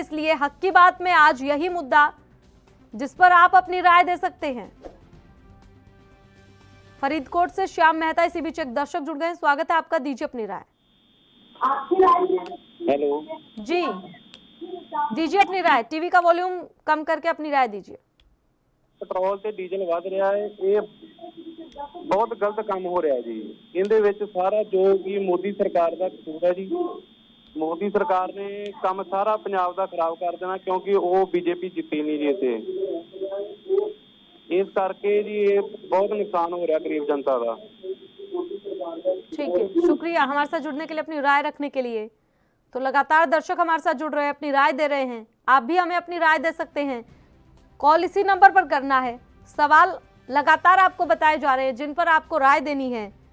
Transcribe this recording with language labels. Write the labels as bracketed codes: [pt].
[hi] इसलिए हक की बात में आज यही मुद्दा जिस पर आप अपनी राय दे सकते हैं। फरीदकोट से श्याम मेहता इसी बीच एक दर्शक जुड़ गए, स्वागत है आपका, दीजिए अपनी राय। हेलो जी, दीजिए अपनी राय, टीवी का वॉल्यूम कम करके अपनी राय दीजिए। [pa] ਪੈਟਰੋਲ ਤੇ ਡੀਜ਼ਲ ਵਧ ਰਿਹਾ ਹੈ, ਇਹ ਬਹੁਤ ਗਲਤ ਕੰਮ ਹੋ ਰਿਹਾ ਜੀ। ਇਹਦੇ ਵਿੱਚ ਸਾਰਾ ਜੋ ਕਿ ਮੋਦੀ ਸਰਕਾਰ ਦਾ ਕਸੂਰ ਹੈ ਜੀ। ਮੋਦੀ ਸਰਕਾਰ ਨੇ ਕੰਮ ਸਾਰਾ ਪੰਜਾਬ ਦਾ ਖਰਾਬ ਕਰ ਦੇਣਾ, ਕਿਉਂਕਿ ਉਹ ਬੀਜੇਪੀ ਜਿੱਤੀ ਨਹੀਂ ਜੀ ਇੱਥੇ। ਇਸ ਕਰਕੇ ਜੀ ਇਹ ਬਹੁਤ ਨੁਕਸਾਨ ਹੋ ਰਿਹਾ ਗਰੀਬ ਜਨਤਾ ਦਾ। [hi] ठीक है, शुक्रिया हमारे साथ जुड़ने के लिए, अपनी राय रखने के लिए। तो लगातार दर्शक हमारे साथ जुड़ रहे हैं, अपनी राय दे रहे हैं। आप भी हमें अपनी राय दे सकते हैं, कॉल इसी नंबर पर करना है। सवाल लगातार आपको बताए जा रहे हैं जिन पर आपको राय देनी है।